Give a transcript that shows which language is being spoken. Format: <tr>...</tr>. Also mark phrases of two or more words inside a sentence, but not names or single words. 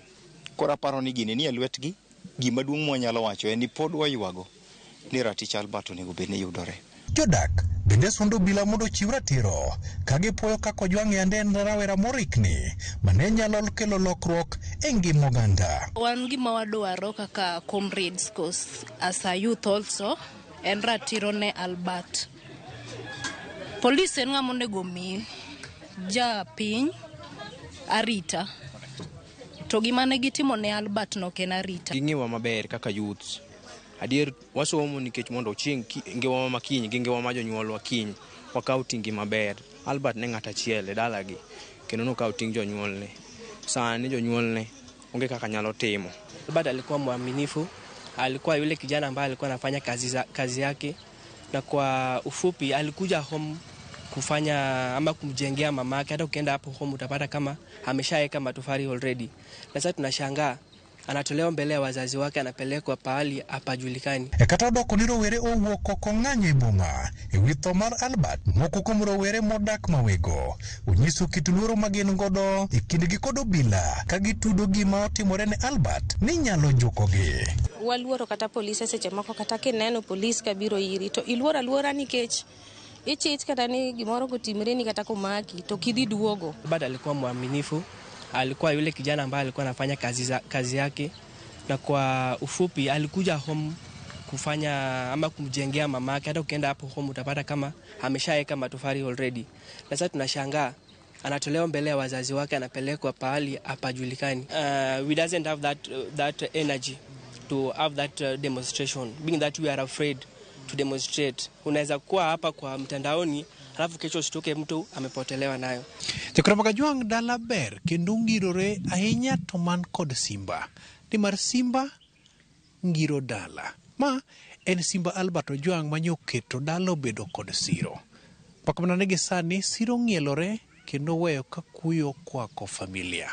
<luo>Kora paro ni gini ni e lwetgi. Gima duong' mwanyalo wacho en ni pod waywago ni ratich Albert onego bed ni yudore. Jodak bende sundo obila mondo chiw ratiro ka gipuoyo kaka Ojwang' yande en rawera morikni mane nyalo kelo lokruok e ngima oganda. Wan gima wadwaro kaka comrades</luo> <en>as a youth</en> <luo>also en ratiro ne Albert. Police en ng'ama onego mi ja piny arita. To gima ne gitimo ne Albert no ken arita. Ging'iwa maber kaka youth. Adier wasomo nikech mondo chieng' ngewa makiny gi ngewa ma jonyuolwa kiny wakaw tingi maber. Albert ne ng'ata achiel e dalagi kendo nokaw ting jonyuolne. Sani jonyuolne onge kaka nyalo timo.</luo> <sw>Albert alikuwa mwaminifu, alikuwa yule kijana ambaye alikuwa anafanya kazi yake, na kwa ufupi alikuja home kufanya ama kumjengea mamake. Hata ukienda hapo home utapata kama ameshaweka matofali already. Na sasa tunashangaa anatolewa mbele ya wazazi wake, anapelekwa pahali hapajulikani.</sw> <luo>Kata doko ni rowere owuok oko ng'anyo e boma e wi tho mar Albert. Moko kuom rowere modak Mawego onyiso kit luoro ma gin godo e kindgi kod obila ka gitudo gima otimore ne Albert ni nyalo jukogi. Waluoro kata polisi seche moko kata kineno polisi kabiro iri to iluoro aluora nikech ichich kata ni gimoro gotimre ni kata komaki to kidhi duogo.</luo> <sw>Albert alikuwa mwaminifu, alikuwa yule kijana ambaye alikuwa anafanya kazi yake, na kwa ufupi alikuja home kufanya ama kumjengea mamake. Hata ukienda hapo home utapata kama ameshaweka matofali already. Na sasa tunashangaa anatolewa mbele ya wazazi wake, anapelekwa pahali hapajulikani.</sw> <en>We doesn't have that energy to have that demonstration, being that we are afraid to demonstrate.</en> <sw>Unaweza kuwa hapa kwa mtandaoni alafu kesho usitoke mtu amepotelewa nayo.</sw> <luo>Tekra Ojwang' dala ber kendo ngirore ahinya to man kod simba. Ni mar simba ngiro dala. Ma en simba Albert Ojwang' manyoketo dalo bedo kod siro. Pakamana negi sani siro ng'ielore kendo weyo ka kuyo kwako familia.</luo>